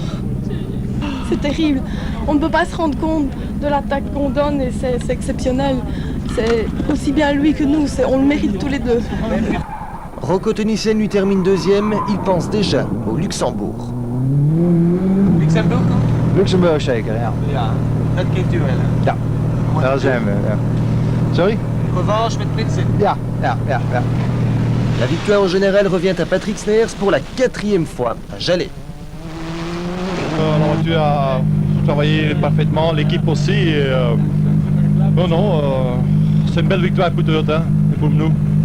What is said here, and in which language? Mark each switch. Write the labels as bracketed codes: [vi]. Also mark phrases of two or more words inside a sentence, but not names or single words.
[fr] C'est terrible, on ne peut pas se rendre compte de l'attaque qu'on donne et c'est exceptionnel. C'est aussi bien lui que nous, on le mérite tous les deux. Rocco Tenissen lui termine 2e, il pense déjà au Luxembourg. Luxembourg? [nl] Luxembourg zeker, ja. Ja, dat kent u wel, hè? Ja, daar zijn we. Ja. Sorry? Revanche met Prinsen. Ja. [fr] La victoire au général revient à Patrick Sners pour la 4e fois à Jalais. La voiture a travaillé parfaitement, l'équipe aussi. Et, c'est une belle victoire pour Toyota et pour nous.